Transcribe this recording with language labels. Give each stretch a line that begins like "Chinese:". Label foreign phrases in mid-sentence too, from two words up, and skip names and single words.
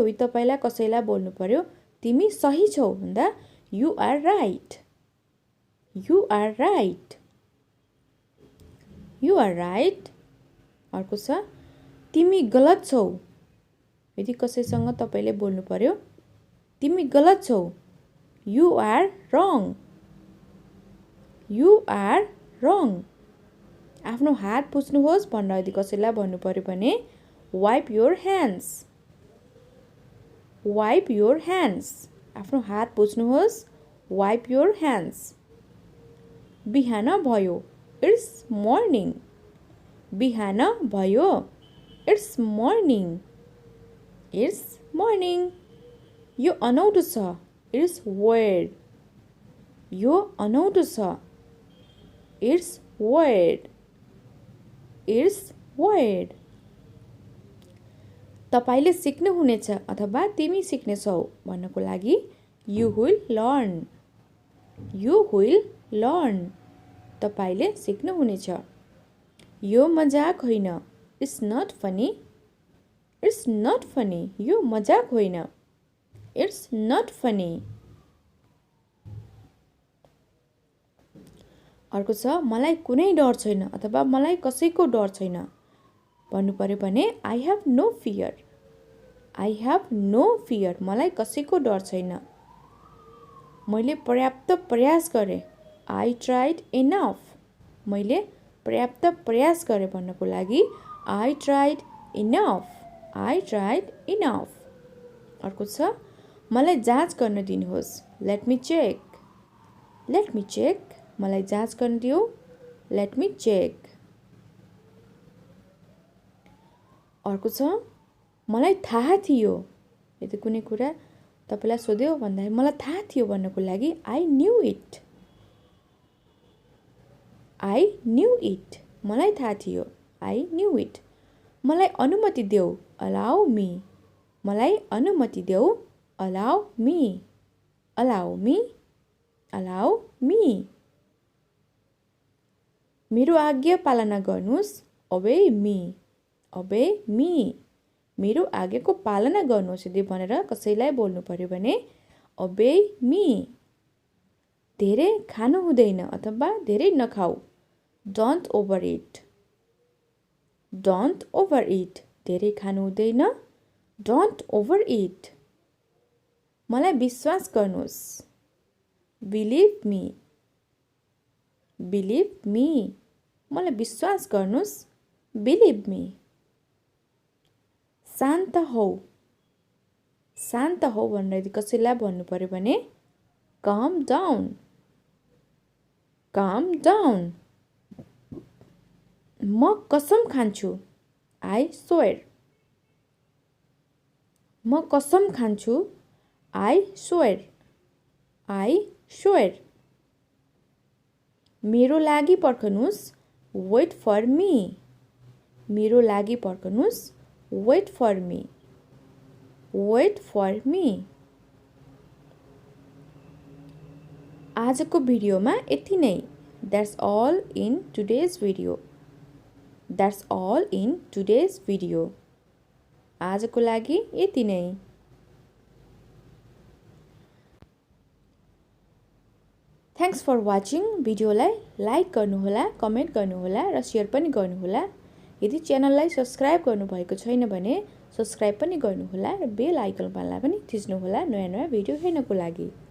Nepali: तपाईलाई कसैलाई बोल्नु पर्यो तिमी सही छौ भन्दा
English: you are right. You are right. You are right.
Nepali: अर्को छ तिमी गलत छौ. यदि कसैसँग तपाईले बोल्नु पर्यो तिमी गलत छौ.
English: You are wrong. You are wrong.
Nepali: आफ्नो हात पुछ्नुहोस् भनेर यदि कसैलाई भन्नु पर्यो भने
English: wipe your hands. Wipe your hands.
Nepali: आफ्नो हात पुछ्नुहोस्
English: wipe your hands.
Nepali: बिहान भयो.
English: It's morning.
Nepali: बिहान भयो.
English: It's morning. It's morning.
Nepali: यो अनौठो छ.
English: It's weird.
Nepali: यो अनौठो छ.
English: It's weird. It's weird.
Nepali: तपाईले सिक्नु हुनेछ अथवा तिमी सिक्नेछौ भन्नको लागि
English: you will learn. You will learn.
Nepali: तपाईले सिक्नु हुनेछ. यो मजाक होइन.
English: It's not funny. It's not funny.
Nepali: यो मजाक होइन.
English: It's not funny.
Nepali: अर्को छ मलाई कुनै डर छैन अथवा मलाई कसैको डर छैन भन्नु पर्यो भने
English: I have no fear. I have no fear.
Nepali: मलाई कसैको डर छैन. मैले पर्याप्त प्रयास गरे.
English: I tried enough.
Nepali: मैले पर्याप्त प्रयास गरे भन्नको लागि
English: I tried enough. I tried enough.
Nepali: अर्को छ मलाई जाँच गर्न दिनुहोस्.
English: Let me check. Let me check.
Nepali: मलाई जाँच गर्न दिऊ.
English: Let me check.
Nepali: अर्को छ मलाई थाहा थियो. यदि कुनै कुरा तपाईलाई सोध्यो भन्दा मलाई थाहा थियो भन्नको लागि
English: I knew it. I knew it.
Nepali: मलाई थाहा थियो.
English: I knew it.
Nepali: मलाई अनुमति देऊ.
English: Allow me.
Nepali: मलाई अनुमति देऊ.
English: Allow me. Allow me. Allow me.
Nepali: मेरो आज्ञा पालना गर्नुस्.
English: Obey me. Obey me.
Nepali: मेरो आज्ञाको पालना गर्नुस् यदि भनेर कसैलाई बोल्नु पर्यो भने
English: Obey me.
Nepali: धेरै खानु हुँदैन अथवा धेरै नखाऊ.
English: Don't overeat. Don't overeat.
Nepali: धेरै खानु हुँदैन.
English: Don't overeat.
Nepali: मलाई विश्वास गर्नुस्.
English: Believe me. Believe me.
Nepali: मलाई विश्वास गर्नुस्.
English: Believe me.
Nepali: शान्त हौ. शान्त हौ भनेर यदि कसैलाई भन्नु पर्यो भने
English: Calm down. Calm down.
Nepali: म कसम खान्छु.
English: I swear.
Nepali: म कसम खान्छु.
English: I swear. I swear.
Nepali: मेरो लागि पर्खनुस्.
English: Wait for me.
Nepali: मेरो लागि पर्खनुस्.
English: Wait for me. Wait for me.
Nepali: आजको भिडियोमा यति नै.
English: That's all in today's video. That's all in today's video.
Nepali: आजको लागि यति नै.
English: Thanks for watching.
Nepali: भिडियोलाई लाइक गर्नुहोला, कमेन्ट गर्नुहोला र शेयर पनि गर्नुहोला. यदि च्यानललाई सब्स्क्राइब गर्नुभएको छैन भने सब्स्क्राइब पनि गर्नुहोला र बेल आइकन पनि थिच्नुहोला नयाँ भिडियो हेर्नको लागि.